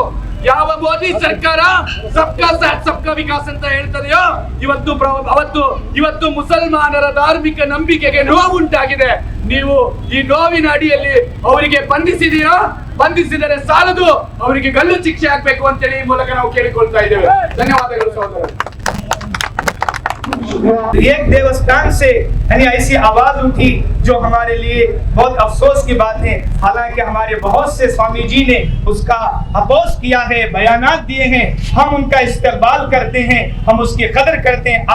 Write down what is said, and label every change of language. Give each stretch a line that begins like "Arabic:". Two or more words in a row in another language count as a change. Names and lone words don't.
Kannada: ಯಾವ ಮೋದಿ ಸರ್ಕಾರ
Hindi: सबका साथ सबका विकास
Kannada: ಅಂತ ಹೇಳ್ತದೆಯೋ ಇವತ್ತು ಮುಸಲ್ಮಾನರ ಧಾರ್ಮಿಕ ನಂಬಿಕೆಗೆ ನೋವುಂಟಾಗಿದೆ. ನೀವು ಈ ನೋವಿನ ಅಡಿಯಲ್ಲಿ ಅವರಿಗೆ ಬಂಧಿಸಿದರೆ ಸಾಲದು, ಅವರಿಗೆ ಗಲ್ಲು ಶಿಕ್ಷೆ ಆಗ್ಬೇಕು ಅಂತೇಳಿ ಈ ಮೂಲಕ ನಾವು ಕೇಳಿಕೊಳ್ತಾ ಇದ್ದೇವೆ. ಧನ್ಯವಾದಗಳು ಸಹೋದರ.
Hindi: एक देवस्थान से यानी ऐसी आवाज उठी जो हमारे लिए बहुत अफसोस की बात है। हालांकि हमारे बहुत से स्वामी जी ने उसका अपोज किया है, बयानात दिए हैं, हम उनका इस्तेमाल करते हैं, हम उसकी कदर करते हैं।